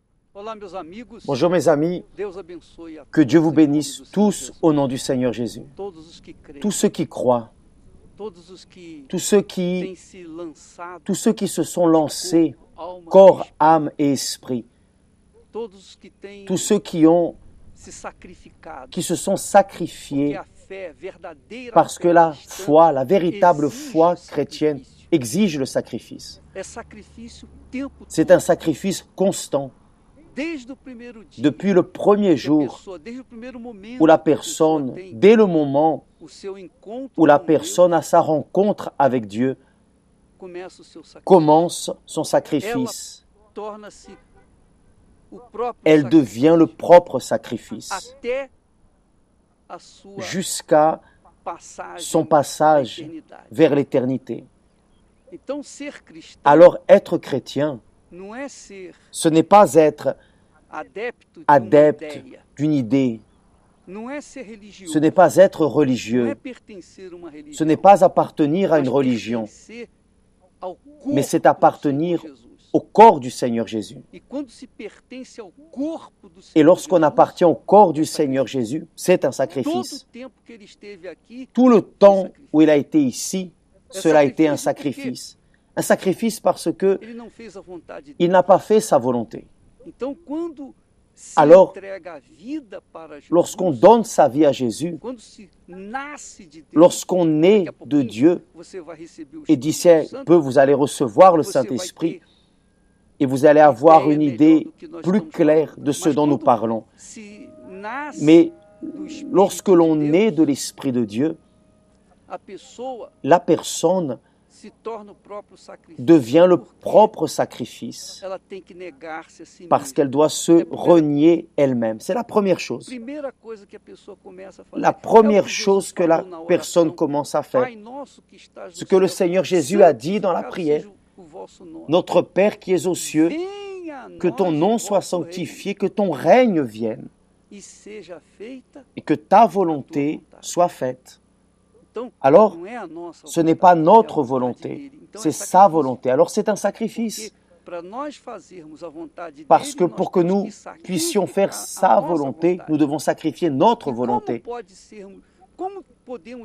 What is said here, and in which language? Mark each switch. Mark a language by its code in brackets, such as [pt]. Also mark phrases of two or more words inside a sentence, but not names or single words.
[pt] Olá, meus amigos. [fr] Bonjour mes amis, [pt] Deus abençoe a [fr] que Dieu [pt] todos [fr] vous [pt] em nome [fr] bénisse [pt] do Senhor [fr] tous [pt] Jesus. [fr] au nom du Seigneur Jésus. [pt] Todos os que creem, [fr] Tous ceux qui croient, [pt] todos os que [fr] tous ceux [pt] têm [fr] qui, [pt] se lançado, [fr] tous ceux qui se sont lancés, [pt] corpo, alma, [fr] corps, [pt] espírito, [fr] âme et esprit, [pt] todos os que têm [fr] tous ceux qui [pt] se sacrificado, [fr] se sont [pt] porque [fr] sacrifiés [pt] a fé verdadeira [fr] parce que [pt] fé [fr] la [pt] cristã [fr] foi, la véritable [pt] exige [fr] foi chrétienne [pt] sacrifício. [fr] exige le sacrifice. [pt] É sacrifício o tempo [fr] C'est [pt] todo, [fr] un sacrifice constant. [pt] desde o primeiro dia. [fr] Depuis le premier [pt] que a [fr] jour [pt] pessoa, desde o primeiro momento [fr] où la [pt] que a pessoa [fr] personne, [pt] tem [fr] dès le moment [pt] o seu encontro [fr] où la [pt] com [fr] personne a [pt] Deus, [fr] sa rencontre avec Dieu, [pt] começa o seu sacrifício. [fr] commence son sacrifice. [pt] Torna-se o próprio [fr] Elle devient le propre sacrifice [pt] até a sua [fr] jusqu'à [pt] passagem [fr] son [pt] à [fr] passage [pt] eternidade. [fr] vers l'éternité. [pt] Então, ser cristão [fr] Alors être chrétien, [pt] não é ser [fr] ce n'est pas être [pt] adepto de uma [fr] adepte [pt] ideia, [fr] d'une idée, [pt] não é ser religioso, [fr] ce n'est pas être [pt] não é [fr] religieux, [pt] pertencer a uma religião, [fr] ce n'est pas appartenir à [pt] mas [fr] une religion, [pt] pertencer ao corpo [fr] mais c'est [pt] do [fr] appartenir [pt] Senhor Jesus. [fr] au corps du Seigneur Jésus. [pt] E quando se pertence ao corpo do [fr] Et [pt] Senhor [fr] lorsqu'on [pt] Jesus, [fr] appartient au corps du Seigneur Jésus, c'est un [pt] todo [fr] sacrifice. [pt] o tempo que ele esteve aqui, [fr] Tout le [pt] foi [fr] temps [pt] sacrifício. [fr] où il a été ici, cela a été un sacrifice. Un sacrifice parce que [pt] Ele não fez a vontade de [fr] il [pt] Deus. [fr] n'a pas fait sa volonté. [pt] Então, quando se [fr] Alors, [pt] entrega a vida para Jesus, [fr] Lorsqu'on donne sa vie à Jésus, [pt] quando se nasce de Deus, [fr] lorsqu'on [pt] daqui [fr] naît [pt] a [fr] de [pt] pouquinho, [fr] Dieu, [pt] você vai receber o [fr] et [pt] Espírito [fr] d'ici un [pt] Santo, [fr] peu, vous allez recevoir le [pt] você vai [fr] Saint-Esprit [pt] ter [fr] et vous allez avoir [pt] ideia [fr] une [pt] melhor [fr] idée [pt] do que nós [fr] plus [pt] estamos [fr] claire [pt] falando. [fr] de ce [pt] Mas [fr] dont nous [pt] quando [fr] parlons. [pt] se nasce [fr] Mais [pt] do Espírito [fr] lorsque [pt] de [fr] l'on [pt] Deus, [fr] naît de l'Esprit de Dieu, [pt] a pessoa [fr] la personne [pt] se torna o próprio sacrifício. [fr] devient le [pt] porque [fr] propre sacrifice [pt] ela tem que negar-se a si [fr] parce [pt] mesma. [fr] qu'elle doit se renier elle-même. C'est la première chose. [pt] Primeira coisa que a pessoa começa a fazer, [fr] La [pt] é o [fr] première [pt] que Jesus [fr] chose que la [pt] falou na [fr] personne [pt] oração. [fr] commence à faire. [pt] Pai nosso que estás [fr] Ce [pt] no [fr] que le [pt] céu, [fr] Seigneur Jésus a dit dans la [pt] santificado [fr] prière. [pt] seja o vosso nome. [fr] Notre Père qui es aux cieux, [pt] Venha a [fr] que [pt] nós [fr] ton [pt] o [fr] nom soit [pt] vosso reino, [fr] sanctifié, que ton règne vienne [pt] e seja feita. [fr] et que ta volonté soit faite. [pt] Então, [fr] Alors, [pt] não é a nossa [fr] ce n'est [pt] vontade, [fr] pas [pt] é a [fr] notre [pt] vontade [fr] volonté, [pt] dele. Então, [fr] c'est [pt] é [fr] sa [pt] sacrifício. [fr] volonté. Alors c'est un sacrifice, [pt] Porque para nós fazermos a vontade [fr] parce que [pt] dele, [fr] pour [pt] nós [fr] que [pt] temos [fr] nous [pt] que [fr] puissions faire [pt] sacrificar [fr] sa [pt] a nossa [fr] volonté, [pt] vontade. [fr] nous devons sacrifier notre [pt] E [fr] volonté. [pt] como podemos